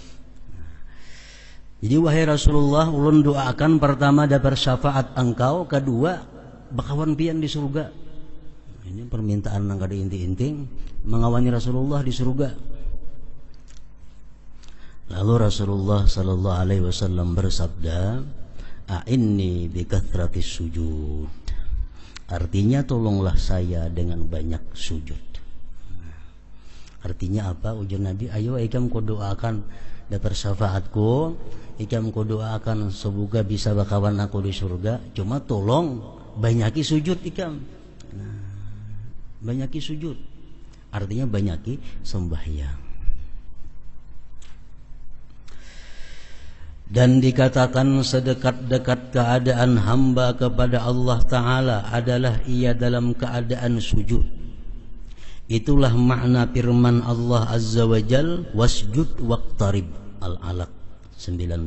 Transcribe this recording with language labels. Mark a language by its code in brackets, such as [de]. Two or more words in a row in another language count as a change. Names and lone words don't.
[bjn] Jadi wahai Rasulullah, ulun doakan pertama dapat syafaat engkau, kedua bakawan pian di surga. Ini permintaan yang kada inti-inting, mengawani Rasulullah di surga. Lalu Rasulullah sallallahu alaihi wasallam bersabda, [ar] "أعني بكثرة السجود." [bjn] Artinya tolonglah saya dengan banyak sujud. Artinya apa? Ujar Nabi, ayo ikam ku doakan dapat syafaatku, ikam ku doakan semoga bisa bakawan aku di surga. Cuma tolong banyaki sujud ikam. Nah, banyaki sujud. Artinya banyaki sembahyang. Dan dikatakan sedekat-dekat keadaan hamba kepada Allah Ta'ala adalah ia dalam keadaan sujud. Itulah makna firman Allah Azza wa Jal, [ar] واسجد واقترب, [bjn] Al-Alaq 19.